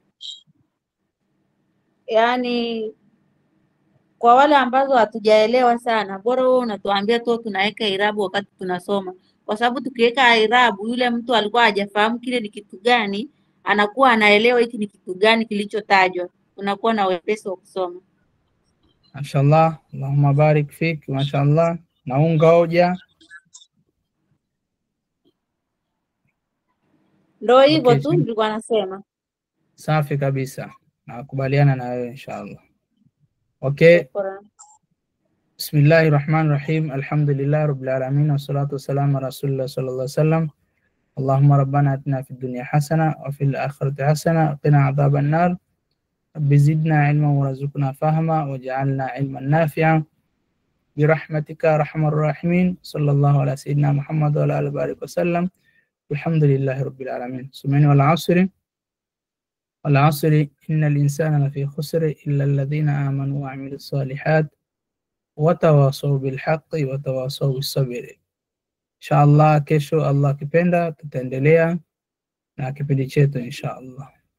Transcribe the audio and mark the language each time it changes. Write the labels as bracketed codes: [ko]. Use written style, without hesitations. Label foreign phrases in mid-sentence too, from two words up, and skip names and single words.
[sw] Yaani kwa wale ambazo hatujaelewa sana, bora wewe unatuambia tu tunaweka irabu wakati tunasoma, kwa sababu tukiweka irabu yule mtu alikuwa hajafahamu kile ni kitu gani, anakuwa anaelewa hiki ni kitu gani kilichotajwa, unakuwa na wepesi wa kusoma. [ar] ما شاء الله، اللهم بارك فيك، ما شاء الله. [sw] Naunga hoja. Ndio hivyo tu nilikuwa nasema. Safi kabisa, nakubaliana na wewe inshallah. Okay. [ar] بسم الله الرحمن الرحيم. الحمد لله رب العالمين والصلاة والسلام على رسول الله صلى الله عليه وسلم. اللهم ربنا آتنا في الدنيا حسنة وفي الآخرة حسنة وقنا عذاب النار. رب زدنا علما وارزقنا فهما واجعلنا علما نافعا برحمتك أرحم الراحمين. صلى الله على سيدنا محمد وعلى آله وسلم. الحمد لله رب العالمين. Sumani والعصر والعصر إن الإنسان لفي خسر إلا الذين آمنوا وعملوا الصالحات وتواصوا بالحق وتواصوا بالصبر. [sw] Inshallah kesho Allah kipenda tutaendelea na kipindi chetu inshallah.